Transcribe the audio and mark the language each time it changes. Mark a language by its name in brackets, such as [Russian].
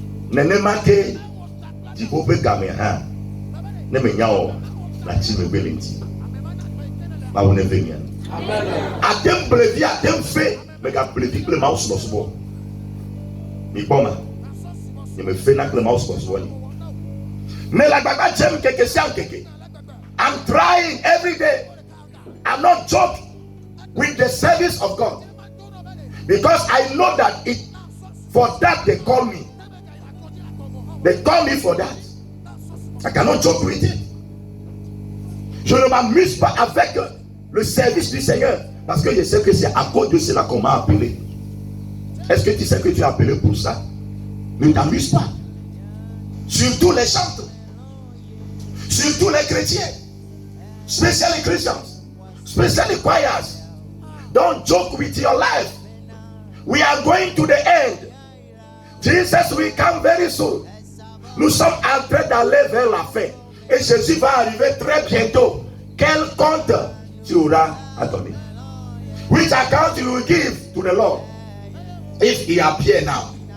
[English] Nene make di bo be ga me ha. Ne me nya o na chi me belinti. Ma wona venia. Atem brevi atem fait mais quand brevi le mouse dans ce bon mi bon il me fait na le mouse dans ce bon mais la baba j'aime quelque chose quelque I'm trying every day. I'm not joking with the service of God because I know that it for that they call me for that. I cannot joke with it. [French] Je ne m'amuse pas avec le service du Seigneur. Parce que je sais que c'est à cause de cela qu'on m'a appelé. Est-ce que tu sais que tu es appelé pour ça? Ne t'amuse pas. Surtout les chanteurs. Surtout les chrétiens. Especially Christians. [English] Especially choirs. Don't joke with your life. We are going to the end. Jesus will come very soon. [French] Nous sommes en train d'aller vers la fin. Et Jésus va arriver très bientôt. Quel compte tu auras à donner? [English] Which account you will give to the Lord if he appear now?